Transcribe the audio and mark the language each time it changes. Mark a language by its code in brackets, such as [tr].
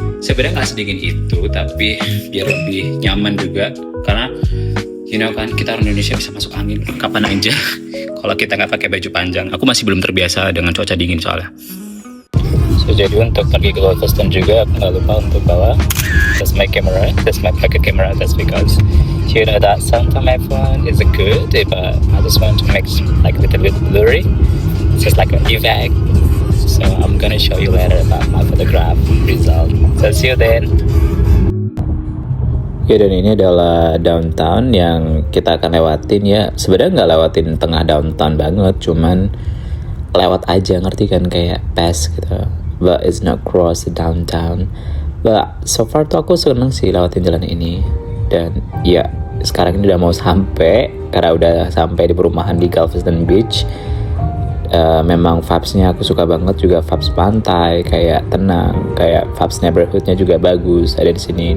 [id] Sebenarnya nggak sedingin itu, tapi biar lebih nyaman juga. Karena kan kita orang Indonesia bisa masuk angin kapan aja. Kalau kita nggak pakai baju panjang, aku masih belum terbiasa dengan cuaca dingin soalnya. So jadi untuk pergi ke Galveston juga aku nggak lupa untuk bawa [en] that's my camera. That's because that sometimes my phone is good, but I just want to make like a little bit blurry. It's just like an effect. So I'm gonna show you later about my photograph result. So see you then. [id] Ya, dan ini adalah downtown yang kita akan lewatin ya. Sebenarnya nggak lewatin tengah downtown banget, cuman lewat aja, ngerti kan, kayak pass gitu. [en] But it's not cross the downtown. But so far [id] tuh aku seneng sih lewatin jalan ini. Dan ya sekarang ini udah mau sampai, karena udah sampai di perumahan di Galveston Beach. Memang vibes-nya aku suka banget, juga vibes pantai, kayak tenang, kayak vibes neighborhood-nya juga bagus ada di sini.